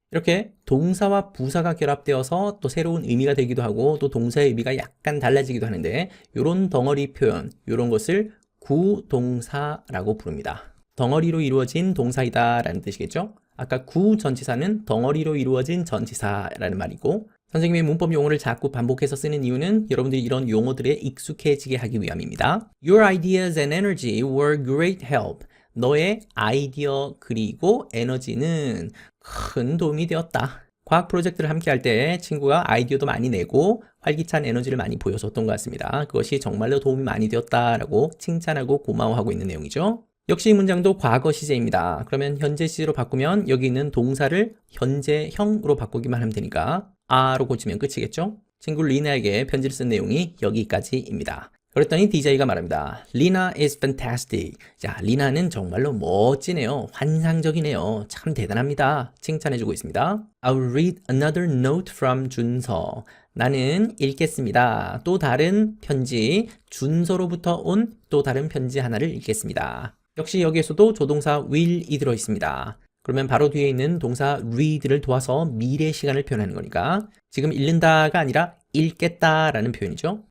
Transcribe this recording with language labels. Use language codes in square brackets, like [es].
[ko] 이렇게 동사와 부사가 결합되어서 또 새로운 의미가 되기도 하고 또 동사의 의미가 약간 달라지기도 하는데 이런 덩어리 표현, 이런 것을 구동사라고 부릅니다. 덩어리로 이루어진 동사이다 라는 뜻이겠죠? 아까 구전치사는 덩어리로 이루어진 전치사라는 말이고 선생님이 문법 용어를 자꾸 반복해서 쓰는 이유는 여러분들이 이런 용어들에 익숙해지게 하기 위함입니다. [en] Your ideas and energy were great help. [ko] 너의 아이디어 그리고 에너지는 큰 도움이 되었다. 과학 프로젝트를 함께 할 때 친구가 아이디어도 많이 내고 활기찬 에너지를 많이 보여줬던 것 같습니다. 그것이 정말로 도움이 많이 되었다라고 칭찬하고 고마워하고 있는 내용이죠. 역시 이 문장도 과거 시제입니다. 그러면 현재 시제로 바꾸면 여기 있는 동사를 현재형으로 바꾸기만 하면 되니까 a로 고치면 끝이겠죠. 친구 리나에게 편지를 쓴 내용이 여기까지입니다. 그랬더니 DJ가 말합니다. [en] Lina is fantastic. [ko] 자, 리나는 정말로 멋지네요. 환상적이네요. 참 대단합니다. 칭찬해주고 있습니다. [en] I'll read another note from 준서. [ko] 나는 읽겠습니다. 또 다른 편지, 준서로부터 온 또 다른 편지 하나를 읽겠습니다. 역시 여기에서도 조동사 will이 들어있습니다. 그러면 바로 뒤에 있는 동사 read를 도와서 미래 시간을 표현하는 거니까 지금 읽는다가 아니라 읽겠다라는 표현이죠.